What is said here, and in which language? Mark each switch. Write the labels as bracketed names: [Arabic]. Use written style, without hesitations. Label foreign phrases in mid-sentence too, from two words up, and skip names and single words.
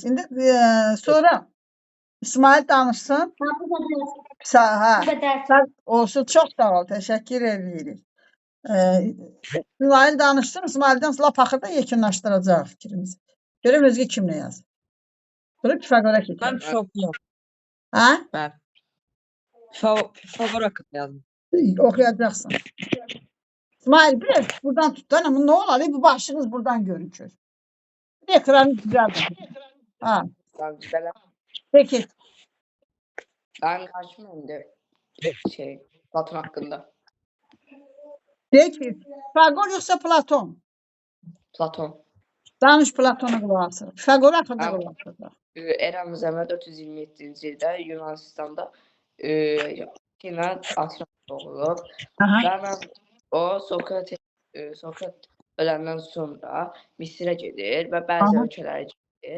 [Azerbaijani] İndi sonra İsmail danışsın. Olsun, çox sağ ol, təşəkkür edirik. İsmail danışsın, İsmaildən lap axırda yekunlaşdıracaq fikrimizi. Görəm özgə kim nə yazır. Sonra Pifagora keçək. [Turkish] Ben Pifagor. [Azerbaijani] Hə? [Turkish] Ben Pifagor hakkında yazdım. [Azerbaijani] Oxuyacaqsın. [Turkish] İsmail, biraz buradan tut. Ama ne olar? Bu başınız buradan görünür. Ekranı düzeltin. Ha. Peki. Ben karşıma indi Platon hakkında. Peki. Pifagor yoksa Platon? Platon. [Azerbaijani] Danış Platon'a qulaq asır. Pifagor haqqında qulaq asır. Eramız əvvəl 427-ci ildə Yunanistanda Atina doğulub. Və o Sokrat öləndən sonra Misirə gedir və bəzi ölkələrə gedir.